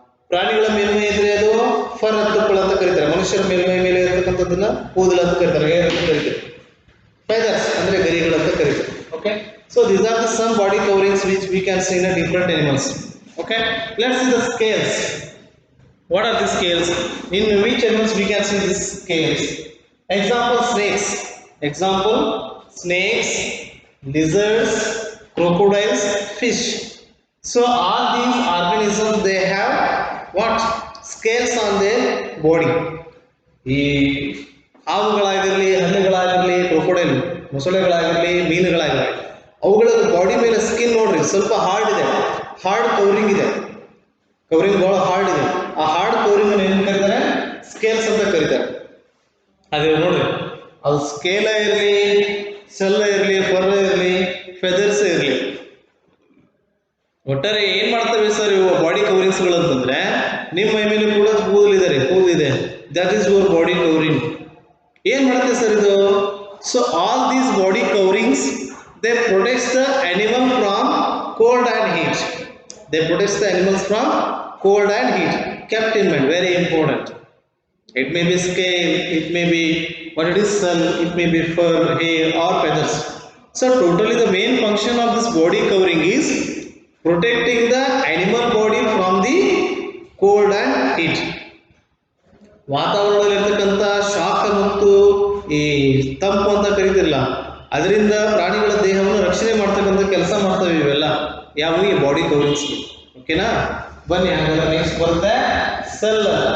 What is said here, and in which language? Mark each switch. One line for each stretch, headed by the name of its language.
Kannada: ಪ್ರಾಣಿಗಳ ಮೇಲ್ಮೈ ಇದ್ರೆ ಅದು ಫರ್ ತುಪ್ಪಳ ಅಂತ ಕರೀತಾರೆ. ಮನುಷ್ಯರ ಮೇಲ್ಮೈ ಮೇಲೆ ಇರತಕ್ಕಂಥದ್ದನ್ನ ಕೂದಲು ಅಂತ ಕರೀತಾರೆ, ಹೇರ್ ಅಂತ ಕರೀತಾರೆ. ಫೆದರ್ಸ್ ಅಂದ್ರೆ ಗರಿಗಳು ಅಂತ ಕರೀತಾರೆ.
English: Okay, so these are the some body coverings which we can see in different animals. Okay, let's see the scales. What are the scales? In which animals we can see these scales? Example, snakes. Example, snakes, lizards, crocodiles, fish. So all these organisms they have what? Scales on their body.
Kannada: ಈ ಹಾವುಗಳಾಗಿರಲಿ, ಹಣ್ಣುಗಳಾಗಿರಲಿ, crocodile ಮೊಸಳೆಗಳಾಗಿರಲಿ, ಮೀನುಗಳಾಗಿರಲಿ, ಅವುಗಳ body ಮೇಲೆ skin ನೋಡ್ರಿ ಸ್ವಲ್ಪ hard ಇದೆ, hard covering ಇದೆ, covering ಬಹಳ hard ಇದೆ. ಆ ಹಾರ್ಡ್ ಕವರಿಂಗ್ ಏನು ಕರೀತಾರೆ? ಸ್ಕೇಲ್ಸ್ ಅಂತ ಕರೀತಾರೆ. ಅದೇ ನೋಡ್ರಿ, ಅದು ಸ್ಕೇಲ ಇರಲಿ, ಸೆಲ್ಲ ಇರಲಿ, ಫರ್ ಇರಲಿ, ಫೆದರ್ಸ್ ಇರಲಿ, ಒಟ್ಟಾರೆ ಏನ್ ಮಾಡ್ತವೆ ಸರ್ ಇವು ಬಾಡಿ ಕವರಿಂಗ್ಸ್ಗಳು ಅಂತಂದ್ರೆ, ನಿಮ್ಮ ಮೈ ಮೇಲೆ ಕೂಡ ಕೂದಲಿದೆ,
English: That is your body covering.
Kannada: ಏನ್ ಮಾಡುತ್ತೆ ಸರ್ ಇದು?
English: So all these body coverings they protects the animal from cold and heat. They protect the animals from cold and heat. Kept in mind, very important. It may be scale, it may be what it is, sun, it may be fur, hair or feathers. So totally the main function of this body covering is protecting the animal body from the cold and heat.
Kannada: ವಾತಾವರಣದಲ್ಲಿರ್ತಕ್ಕಂಥ ಶಾಖ ಮತ್ತು ಈ ತಂಪು ಅಂತ ಕರಿತಿರಲ್ಲ, ಅದರಿಂದ ಪ್ರಾಣಿಗಳ ದೇಹವನ್ನು ರಕ್ಷಣೆ ಮಾಡ್ತಕ್ಕಂಥ ಕೆಲಸ ಮಾಡ್ತವೆ ಇವೆಲ್ಲ. ಯಾವ ಈ ಬಾಡಿ ಕವರಿಂಗ್ಸ್. ಓಕೆನಾ? ಬನ್ನಿ ಹಾಗಾದ್ರೆ ನೆಕ್ಸ್ಟ್ ಬರುತ್ತೆ ಸೆಲ್.